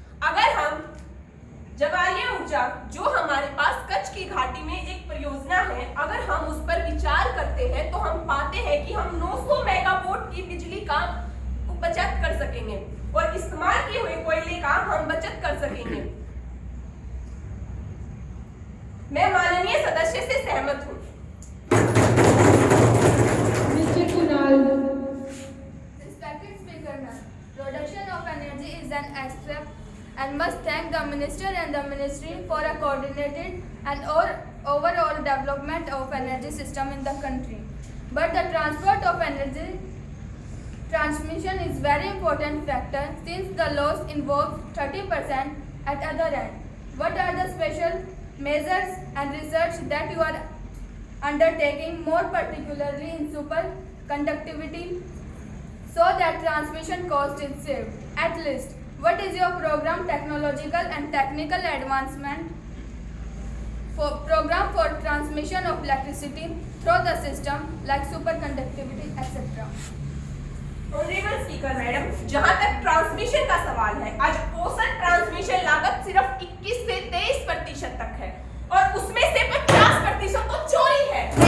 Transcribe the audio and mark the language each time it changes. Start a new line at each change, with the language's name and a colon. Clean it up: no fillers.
Hindi: अगर हम ज्वारीय ऊर्जा, जो हमारे पास कच्छ की घाटी में एक परियोजना है, अगर हम उस पर विचार करते हैं तो हम पाते हैं कि हम 900 मेगावाट की बिजली का बचत कर सकेंगे और इस्तेमाल किए हुए कोयले का हम बचत कर सकेंगे। मैं माननीय सदस्य से सहमत हूँ।
English: Mr. Kunal. Respected Speaker Ma'am, production of energy is an aspect and must thank the Minister and the Ministry for a coordinated and overall development of energy system in the country. But the transport of energy transmission is very important factor since the loss involves 30% at other end. What are the special measures and research that you are undertaking, more particularly in superconductivity, so that transmission cost is saved? At least, what is your program technological and technical advancement program for transmission of electricity through the system like superconductivity, etc.? Honourable speaker madam,
Hindi: जहां तक transmission का सवाल है, आज औसत transmission लागत सिर्फ 21 से 23% तक है और उसमें से 50% तो चोरी है।